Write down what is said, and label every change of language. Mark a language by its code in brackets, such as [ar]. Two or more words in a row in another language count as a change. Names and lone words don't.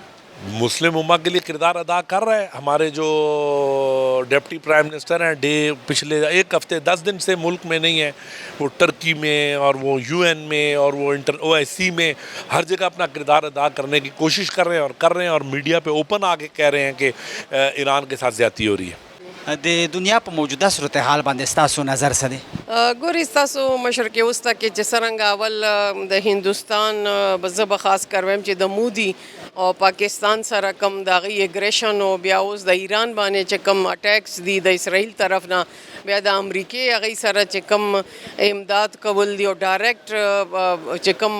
[ur] مسلم امہ کے لیے کردار ادا کر رہا ہے۔ ہمارے جو [en] deputy prime minister [ur] ہیں پچھلے 1 ہفتے 10 دن سے ملک میں نہیں ہیں، وہ ٹرکی میں اور وہ UN میں اور وہ OIC میں ہر جگہ اپنا کردار ادا کرنے کی کوشش کر رہے ہیں اور میڈیا پہ اوپن آ کے کہہ رہے ہیں کہ ایران کے ساتھ زیادتی ہو رہی ہے۔ [ps] د دنیا په موجوده صورتحال باندې ستاسو نظر څه دی؟ ګورې ستاسو مشرق وسطی کې چې څرنګه اول د هندوستان زه به خاص کر وایم چې د مودي او پاکستان سره کم د هغې اګریشن او بیا اوس د ایران باندې چې کم اټیکس دي د اسرائیل طرف نه، بیا د امریکې هغې سره چې کم امداد کول دي او ډایرکټ چې کم